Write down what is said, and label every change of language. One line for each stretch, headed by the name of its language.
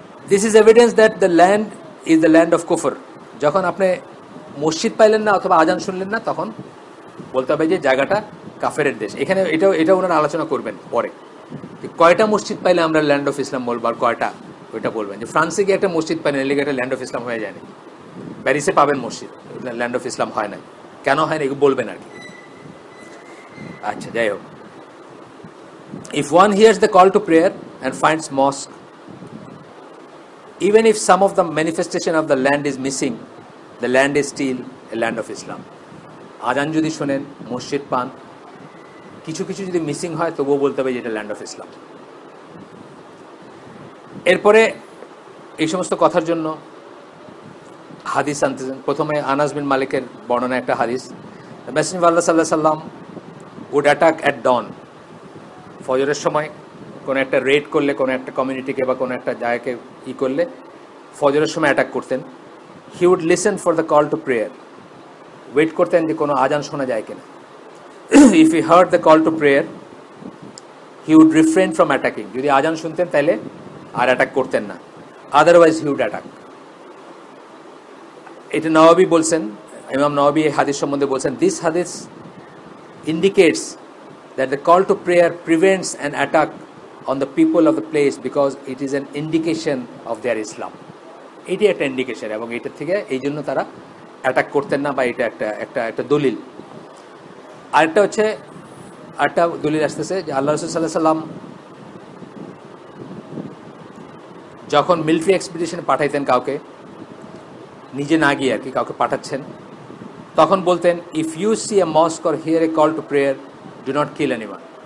English: This is evidence that the land is the land of কুফর।
Bangla: যখন আপনি মসজিদ পাইলেন না অথবা আজান শুনলেন না, তখন বলতে হবে যে জায়গাটা কাফেরের দেশ। এখানে এটা ওনারা আলোচনা করবেন পরে, কয়টা মসজিদ পাইলে আমরা ল্যান্ড অফ ইসলাম বলবো, আর কয়টা ওইটা বলবেন। যে ফ্রান্সে গিয়ে একটা মসজিদ পাইলেন, এর লিগে একটা ল্যান্ড অফ ইসলাম হয়ে যায়নি। প্যারিসে পাবেন মসজিদ, ল্যান্ড অফ ইসলাম হয় না, কেন হয় না এগুলো বলবেন আর কি। আচ্ছা, যাই হোক,
English: if one hears the call to prayer and finds mosque, even if some of the manifestation of the land is missing, the land is still a land of Islam.
Bangla: আজান যদি শোনেন, মসজিদ পান, কিছু কিছু যদি মিসিং হয় তবুও বলতে হবে যে এটা ল্যান্ড অফ ইসলাম। এরপরে এই সমস্ত কথার জন্য হাদিস আনতেছেন। প্রথমে আনাস বিন মালিকের বর্ণনা একটা হাদিস, মেসেঞ্জার আল্লাহ সাল্লাল্লাহু আলাইহি সাল্লাম
English: would attack at dawn,
Bangla: ফজরের সময় কোনো একটা রেড করলে, কোনো একটা কমিউনিটিকে বা কোনো একটা জায়গাকে করলে ফজরের সময় অ্যাটাক করতেন।
English: he would listen for the call to prayer,
Bangla: wait করতেন যে কোনো আজান শোনা যায় কিনা।
English: if he heard the call to prayer he would refrain from attacking,
Bangla: যদি আজান শুনতেন তাহলে আর অ্যাটাক করতেন না,
English: Otherwise he would attack.
Bangla: এটা নওয়াবী বলছেন, ইমাম নওয়াবী এই হাদিস সম্বন্ধে বলছেন,
English: This হাদিস indicates that the call to prayer prevents an attack on the people of the place because it is an indication of their Islam.
Bangla: এটি একটা ইন্ডিকেশন এবং এটার থেকে এই জন্য তারা অ্যাটাক করতেন না, বা এটা একটা একটা একটা দলিল। আরেকটা হচ্ছে, আরেকটা দলিল আসতেছে যে আল্লাহ রাসূল সাল্লাল্লাহু আলাইহি সাল্লাম যখন মিলিটারি এক্সপিডিশনে পাঠাইতেন কাউকে, নিজে না গিয়ে আর কি কাউকে পাঠাচ্ছেন, তখন বলতেন,
English: If you see a mosque or hear a call to prayer do not kill anyone.